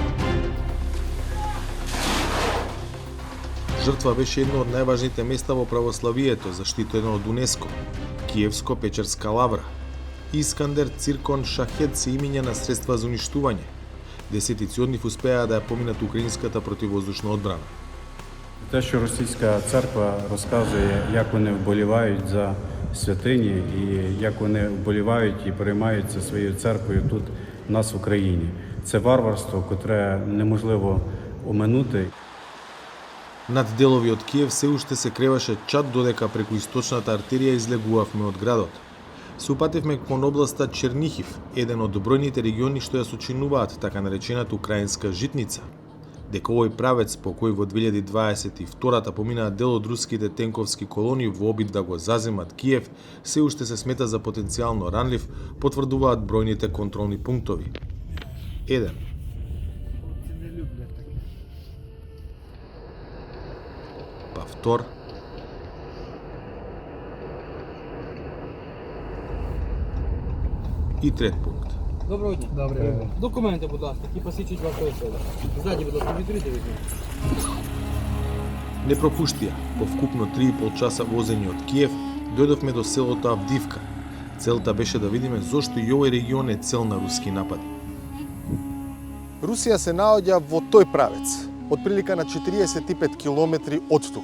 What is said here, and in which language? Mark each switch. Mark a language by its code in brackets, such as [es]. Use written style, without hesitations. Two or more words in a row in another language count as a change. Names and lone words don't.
[mk] Жртва беше едно од најважните места во православието, заштитено од УНЕСКО, Киевско-Печерска лавра. Искандер, Циркон, Шахет се имиња на средства за уништување. Десетици од нив успеа да ја поминат украинската противвоздушна одбрана. [uk] Те, що російська церква розказує, як вони вболівають за святині і як вони вболівають і переймаються своєю церквою тут, у нас в Україні. Це варварство, котре неможливо оминути. [mk] Над делови од Киев се уште се креваше чад додека преку источната артерија излегувавме од градот. Се упативме кон областа Чернихив, еден од бројните региони што ја сочинуваат така наречената украинска житница. Дека овој правец по кој во 2022-та поминаат дел од руските тенковски колони во обид да го заземат Киев, се уште се смета за потенцијално ранлив, потврдуваат бројните контролни пунктови. 1. Па 2. [uk] І 3 пункт. Доброго дня. Доброго дня. Документи, будь ласка, які посвідчують вашу особу. Ззаді, будь ласка, відкрийте вікно. [mk] Не пропуштија. По вкупно 3,5 часа возење од Киев, дојдовме до селото Авдивка. Целта беше да видиме зошто и овој регион е цел на руски напади. Русија се наоѓа во тој правец, од прилика на 45 километри од тука.